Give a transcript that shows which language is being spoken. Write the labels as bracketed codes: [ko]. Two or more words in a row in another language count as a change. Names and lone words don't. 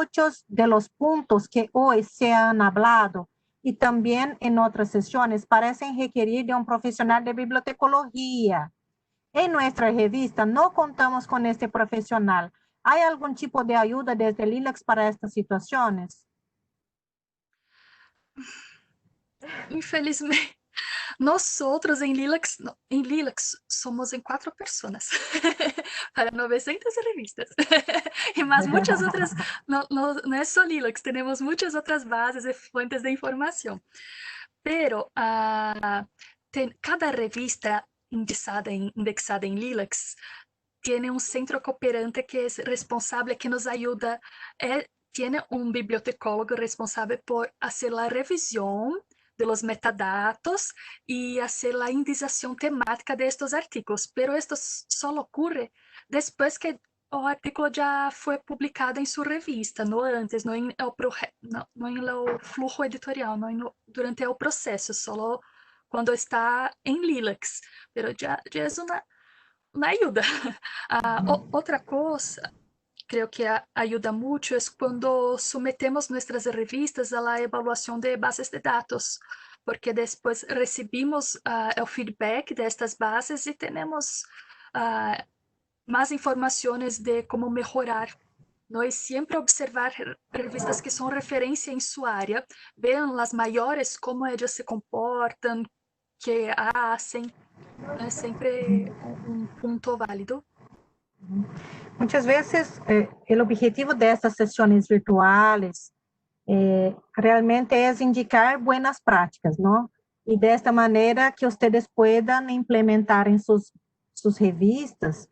[es] Muchos de los puntos que hoy se han hablado y también en otras sesiones parecen requerir de un profesional de bibliotecología. En nuestra revista no contamos con este profesional. ¿Hay algún tipo de ayuda desde Lilacs para estas situaciones? [pt] Infelizmente, nosotros em Lilacs somos em 4 pessoas para 900 revistas. E mais muitas outras, não é só Lilacs, temos muitas outras bases e fontes de informação. [es] Pero cada revista indexada em Lilacs tiene un centro cooperante que es responsable, que nos ayuda. Tiene un bibliotecólogo responsable por hacer la revisión de los metadatos y hacer la indexación temática de estos artículos. Pero esto solo ocurre después que [pt] o artículo já foi publicado em sua revista, não antes, não em o fluxo editorial, não durante o processo, só quando está em Lilacs. Pero já é uma ajuda. Outra coisa, [es] creo que ayuda mucho es cuando sometemos nuestras revistas a la evaluación de bases de datos, porque después recibimos el feedback de estas bases y tenemos más informaciones de cómo mejorar. ¿No? Y siempre observar revistas que son referencia en su área, vean las mayores, cómo ellas se comportan, qué hacen. [pt] É sempre um ponto válido. [es] Muchas veces el objetivo de estas sesiones virtuales realmente es indicar buenas prácticas, ¿no? Y de esta manera que ustedes puedan implementar en sus revistas.